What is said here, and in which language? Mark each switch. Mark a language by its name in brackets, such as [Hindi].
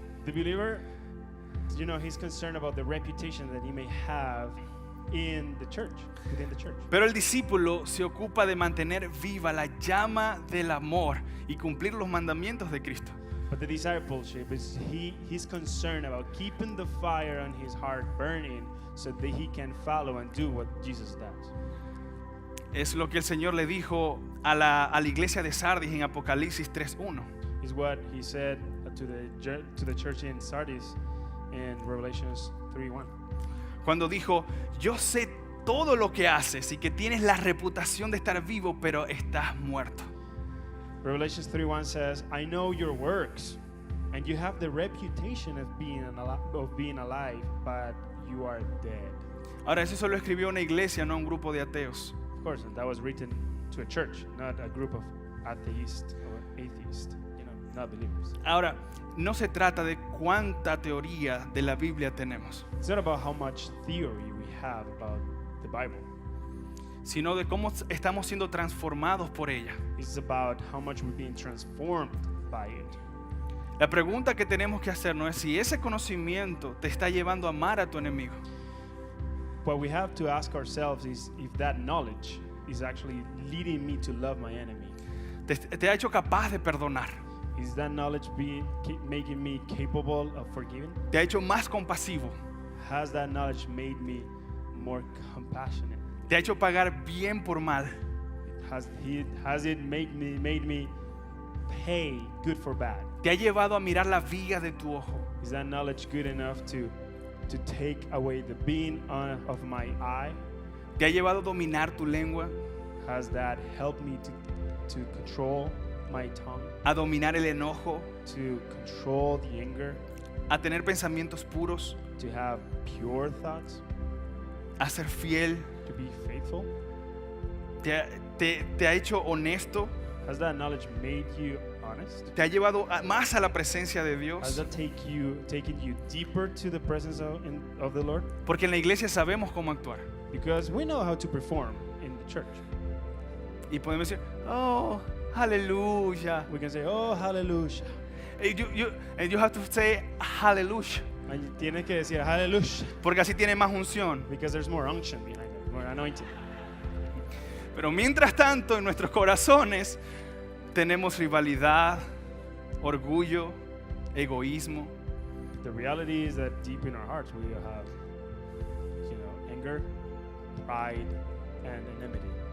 [English] The believer, you know, he's concerned about the reputation that he may have in the church, within the church. [Spanish] Pero el discípulo se ocupa de mantener viva la llama del amor y cumplir los mandamientos de Cristo. [English] But the discipleship is he's concerned about keeping the fire on his heart burning so that he can follow and do what Jesus does. [Spanish] Es lo que el Señor le dijo a la iglesia de Sardis en Apocalipsis 3:1. [English] Is what he said to the church in Sardis in Revelations 3:1. [Spanish] Cuando dijo: yo sé todo lo que haces y que tienes la reputación de estar vivo, pero estás muerto. [English] Revelations 3:1 says, I know your works, and you have the reputation of being alive, but you are dead. [Spanish] Ahora, eso solo escribió una iglesia, no un grupo de ateos. [English] Of course, and that was written to a church, not a group of atheists or atheists, you know, not believers. [Spanish] Ahora, no se trata de cuánta teoría de la Biblia tenemos, [English] It's not about how much theory we have about the Bible. [Spanish] sino de cómo estamos siendo transformados por ella. [English] It's about how much we're being transformed by it. [Spanish] La pregunta que tenemos que hacernos es si ese conocimiento te está llevando a amar a tu enemigo. [English] What we have to ask ourselves is if that knowledge is actually leading me to love my enemy. [Spanish] Te ha hecho capaz de perdonar. [English] Is that knowledge making me capable of forgiving? [Spanish] Te ha hecho más compasivo. [English] Has that knowledge made me more compassionate? [Spanish] Te ha hecho pagar bien por mal. [English] Has it made me pay good for bad? [Spanish] Te ha llevado a mirar la viga de tu ojo. [English] Is that knowledge good enough to take away the beam of my eye? [Spanish] Te ha llevado a dominar tu lengua, [English] Has that helped me to control my tongue? [Spanish] a dominar el enojo, [English] To control the anger? [Spanish] a tener pensamientos puros, [English] To have pure thoughts? [Spanish] a ser fiel. [English] To be faithful? [Spanish] Te ha hecho honesto. [English] Has that knowledge made you honest? [Spanish] Te ha llevado más a la presencia de [English] Has [Spanish] Dios. [English] that taken you deeper to the presence of the Lord? [Spanish] Porque en la iglesia sabemos cómo actuar. [English] Because we know how to perform in the church. [Spanish] Y podemos decir: oh, aleluya. [English] We can say, oh, hallelujah. And you have to say hallelujah. And [Spanish] tienes que decir hallelujah. Porque así tiene más unción. [English] Because there's more unction behind it, more anointing. [Spanish] Pero mientras tanto, en nuestros corazones tenemos rivalidad, orgullo, egoísmo. [English] The reality is that deep in our hearts we have, anger, pride, and enmity.